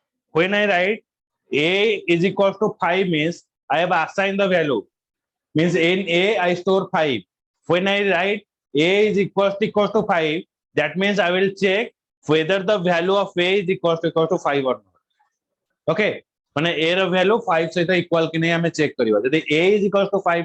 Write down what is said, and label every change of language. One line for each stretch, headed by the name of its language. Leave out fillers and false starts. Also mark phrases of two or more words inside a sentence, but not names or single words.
English: When I write a is equals to 5 means I have assigned the value. Means in a I store 5. When I write a is equals to 5, that means I will check whether the value of a is equals to 5 or not. Okay. When a
Odia: ର value 5 ସହିତ equal କି ନାହିଁ ଆମେ check କରିବା ଯଦି
English: a is equals to 5